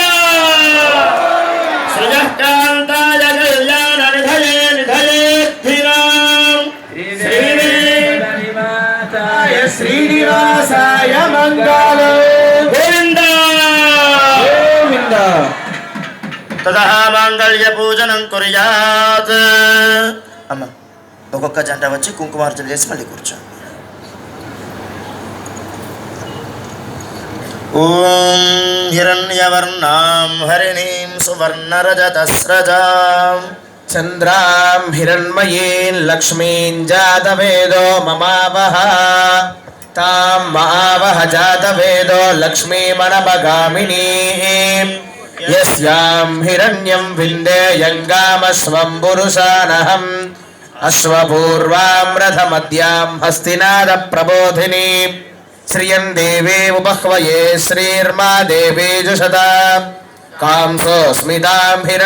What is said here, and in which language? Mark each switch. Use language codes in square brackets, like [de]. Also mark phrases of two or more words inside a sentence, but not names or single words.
[sa] श्रियः कान्ताय कल्याण निधये निधयेत्थिराम्। श्रीनिवासाय मंगलो गोविंद गोविंद। ततः मांगल्य पूजनं कुर्यात्। [te] అమ్మ ఒక్కొక్క జంట వచ్చి కుంకుమార్చన చేసి మళ్ళీ కూర్చో. [sa] ఓం హిరణ్యవర్ణాం హరిణీం సువర్ణరజతస్రజాం चंद्रां हिरण्मयीं लक्ष्मीं जातवेदो ममावह तां महावह जातवेदो लक्ष्मीमनमगामिनीं यस्यां हिरण्यं विन्देयङ्गामस्वं पुरुषानहम् अश्वपूर्वां रथमद्यां हस्तिनादप्रबोधिनीं श्रियं देवी उपह्वये श्रीर्मा देवी जुषता कांसोऽस्मितां हिरण्यं